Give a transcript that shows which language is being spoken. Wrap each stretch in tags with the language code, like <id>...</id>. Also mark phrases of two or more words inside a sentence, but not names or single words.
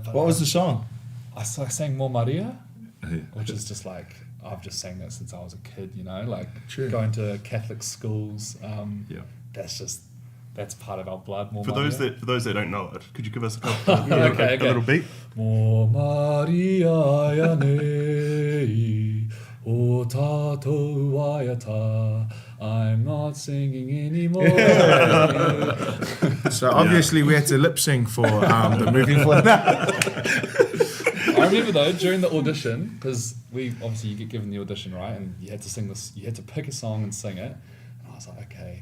<en>What was the song? I sang Mo Maria, which is just like, I've just sang that since I was a kid, you know, like going to Catholic schools. That's part of our blood. Mo For Maria. those that don't know it, could you give us a little beat?</en> <mi>Mo Maria ya nei, o tātou waiata,</mi> <en>I'm not singing anymore. So obviously we had to lip sync for the movie for that. I remember though, during the audition, because you get given the audition, right, and you had to sing this, you had to pick a song and sing it, and I was like, okay.</en>